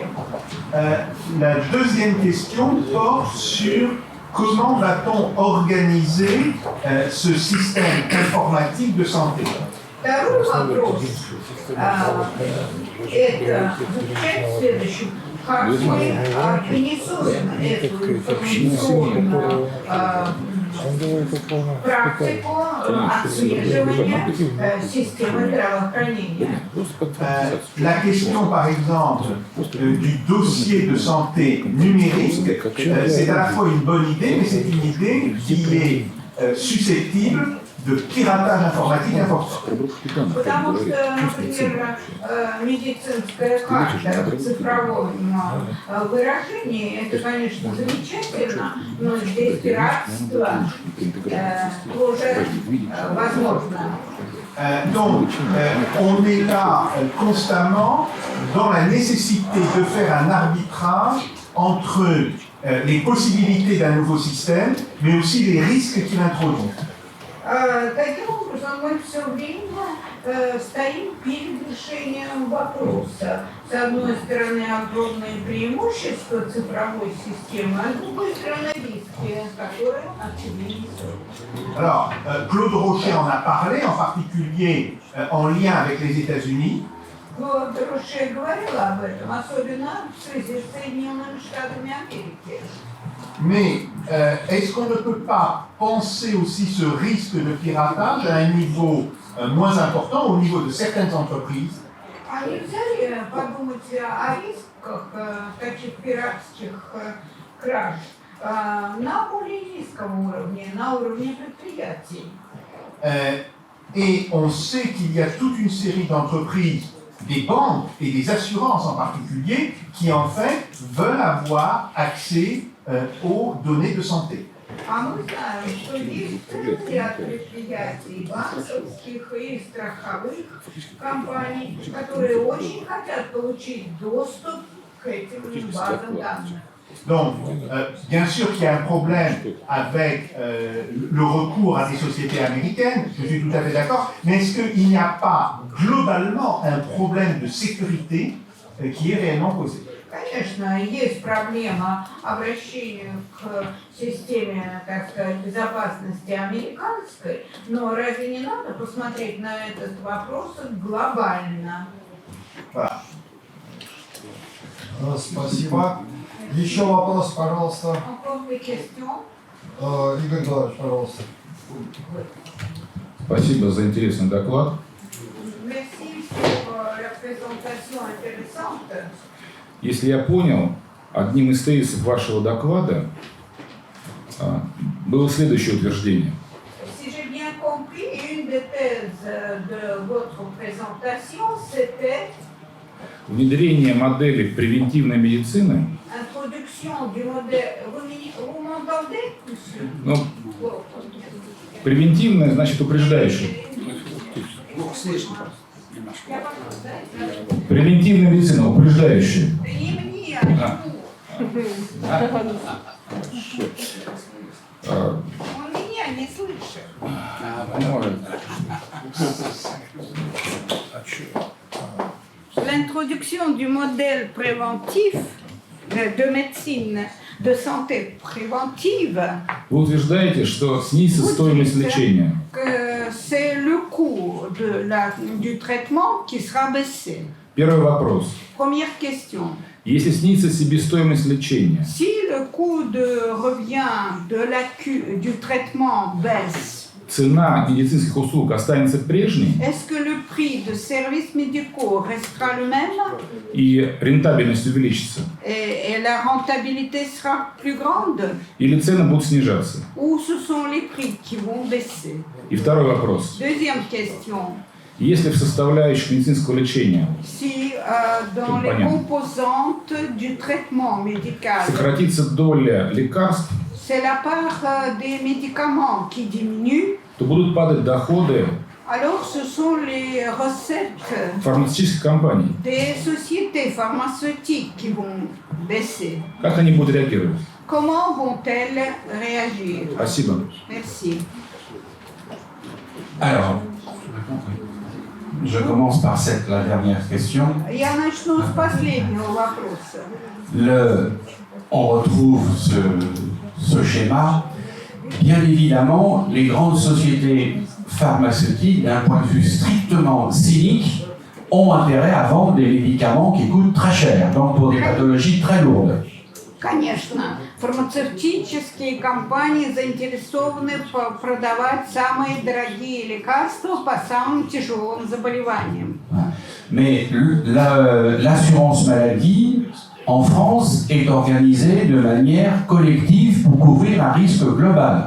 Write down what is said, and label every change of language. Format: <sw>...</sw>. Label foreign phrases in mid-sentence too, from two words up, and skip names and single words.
<fr>La deuxième question porte sur comment va-t-on organiser ce système informatique de santé.</fr> <ru>Второй вопрос это заключается в следующем. Как мы организуем эту информационную практику отслеживания системы здравоохранения.</ru> <fr>La question, par exemple, du dossier de santé numérique, c'est à la fois une bonne idée, mais c'est une idée qui est susceptible de piratage informatique important.</fr> <ru>Потому что, например, медицинская карта в цифровом выражении, это, конечно, замечательно, но здесь пиратство тоже возможно.</ru> <fr>Donc, on est là constamment dans la nécessité de faire un arbitrage entre les possibilités d'un nouveau système, mais aussi les risques qu'il introduit.</fr> <ru>Таким образом, мы все время стоим перед решением вопроса. С одной стороны, огромные преимущества цифровой системы, а с другой стороны, риски, которые очевидны.</ru> <fr>Alors, Claude Rocher en a parlé, en particulier en lien avec les États-Unis.</fr> <ru>Клод Роше говорила об этом, особенно в связи с Соединенными Штатами Америки.</ru> <fr>Mais est-ce qu'on ne peut pas penser aussi ce risque de piratage à un niveau moins important, au niveau de certaines entreprises?</fr> <ru>А нельзя ли подумать о рисках таких пиратских краж на более низком уровне, на уровне предприятий?</ru> <fr>Et on sait qu'il y a toute une série d'entreprises, des banques et des assurances en particulier, qui en fait veulent avoir accès aux données de santé.</fr> <ru>А мы знаем, что есть ряд предприятий, банковских и страховых компаний, которые очень хотят получить доступ к этим базам данных.</ru> <fr>Donc, bien sûr qu'il y a un problème avec le recours à des sociétés américaines, je suis tout à fait d'accord, mais est-ce qu'il n'y a pas globalement un problème de sécurité qui est réellement posé?</fr> <ru>Конечно, есть проблема обращения к системе, так сказать, безопасности американской, но разве не надо посмотреть на этот вопрос глобально?</ru> <fr>Voilà. Спасибо.</fr> <ru>Еще вопрос, пожалуйста.</ru> <fr>Encore des questions?</fr> <ru>Игорь Николаевич, пожалуйста. Спасибо за интересный доклад.</ru> <fr>Merci pour la présentation intéressante.</fr> <ru>Если я понял, одним из тезисов вашего доклада было следующее утверждение.</ru> <fr>Si j'ai bien compris, une des thèses de votre présentation, c'était</fr> <ru>Внедрение модели превентивной медицины,</ru> <fr>introduction du modèle. Vous m'entendez?</fr> <ru>ну, превентивная значит упреждающая. Превентивная медицина, упреждающая. Не мне, а ему. Он меня не слышит.</ru> <fr>L'introduction du modèle préventif de médecine de santé préventive,</fr> <ru>Вы утверждаете, что снизится стоимость лечения.</ru> <fr>que c'est le coût du traitement qui sera baissé.</fr> <ru>Первый вопрос.</ru> <fr>Première question.</fr> <ru>Если снизится себестоимость лечения,</ru> <fr>Si le coût de revient du traitement baisse,</fr> <ru>цена медицинских услуг останется прежней</ru> <fr>est-ce que le prix de services médicaux restera le même</fr> <ru>и рентабельность увеличится?</ru> <fr>et la rentabilité sera plus grande</fr> <ru>Или цены будут снижаться?</ru> <fr>ou ce sont les prix qui vont baisser?</fr> <ru>И второй вопрос.</ru> <fr>Deuxième question.</fr> <ru>Если в составляющих медицинского лечения</ru> <fr>Si dans les</fr> <ru>Компонент.</ru> <fr>composantes du traitement médical,</fr> <ru>сократится доля лекарств,</ru> <fr>c'est la part des médicaments qui diminue,</fr> <ru>то будут падать доходы</ru> <fr>alors ce sont les recettes</fr> <ru>фармацевтических компаний.</ru> <fr>des sociétés pharmaceutiques qui vont baisser.</fr> <ru>Как они будут реагировать?</ru> <fr>Comment vont-elles réagir?</fr> <ru>Спасибо.</ru> <fr>Merci. Alors, je commence par la dernière question.</fr> <ru>Я начну с последнего вопроса.</ru> <fr>On retrouve ce schéma. Bien évidemment, les grandes sociétés pharmaceutiques, d'un point de vue strictement cynique, ont intérêt à vendre des médicaments qui coûtent très cher, donc pour des pathologies très lourdes.</fr> <ru>Конечно, фармацевтические компании заинтересованы продавать самые дорогие лекарства по самым тяжелым заболеваниям.</ru> <fr>Mais l'assurance maladie en France est organisée de manière collective pour couvrir un risque global.</fr>